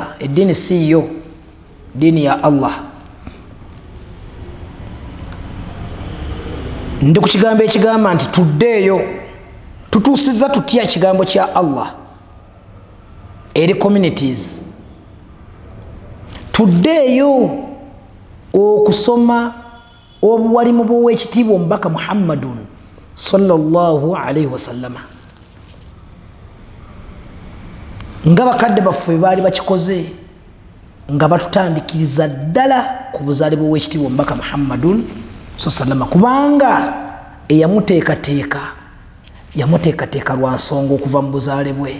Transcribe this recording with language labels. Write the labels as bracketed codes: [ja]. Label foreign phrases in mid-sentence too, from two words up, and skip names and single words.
[lg] Eddiini si yo, ddiini ya Allah. Ndi ku kigambo ekigamba nti tuddeeyo tutuusizza tutya ekigambo kya Allah eri communities. Tuddeeyo okusoma obuwalimu bw'owekitiibwa omubaka Muhammadun [ar] صلى الله عليه وسلم, [lg] nga bakadde baffe baali bakikoze nga batutandikiriza ddala ku buzaale bw'owekitiibwa omubaka [ar] محمد صلى الله, [lg] kubanga yamuteekateeka lwa nsonga okuva mu buzaale bwe.